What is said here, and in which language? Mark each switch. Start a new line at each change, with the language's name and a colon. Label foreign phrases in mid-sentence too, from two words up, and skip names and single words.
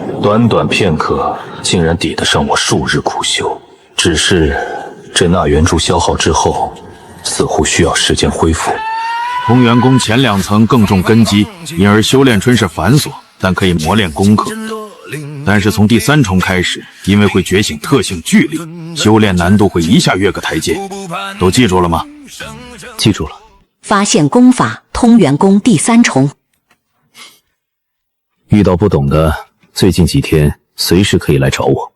Chinese: 短短片刻，竟然抵得上我数日苦修。只是这纳元珠消耗之后，似乎需要时间恢复。通元功前2层更重根基，因而修炼春是繁琐，但可以磨练功课。但是从第3 重開始，因為會覺醒特性巨力，修煉難度會一下躍個台階。都記住了嗎？記住了。發現功法通元功第3重。遇到不懂的，最近幾天隨時可以來找我。